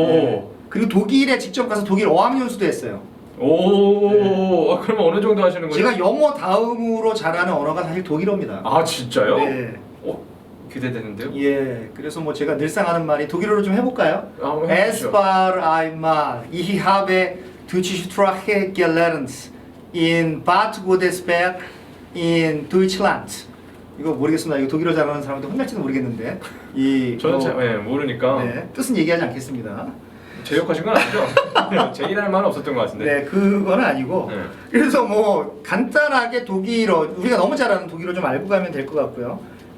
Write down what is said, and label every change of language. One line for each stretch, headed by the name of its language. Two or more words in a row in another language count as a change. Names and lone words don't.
Korean: 네. 그리고 독일에 직접 가서 독일 어학연수도 했어요. 오. 네. 그러면 어느 정도 하시는 거예요? 제가 영어 다음으로 잘하는 언어가 사실 독일어입니다. 진짜요? 네. 기대되는데요? 예. 그래서 뭐 제가 늘상 하는 말이 독일어로 좀 해볼까요? 한번 Es 해보시죠.
German: war einmal, ich habe Deutsche Sprache gelernt in Bad Godesberg in Deutschland.
Korean: 이거 모르겠습니다. 이거 독일어 잘하는 사람한테 혼날지도 모르겠는데 저는 잘 모르니까 네, 뜻은 얘기하지 않겠습니다. 제욕하신 건 아니죠? 제 일할 만은 없었던 것 같은데. 네, 그건 아니고. 네. 그래서 뭐 간단하게 독일어 우리가 너무 잘하는 독일어 좀 알고 가면 될 것 같고요.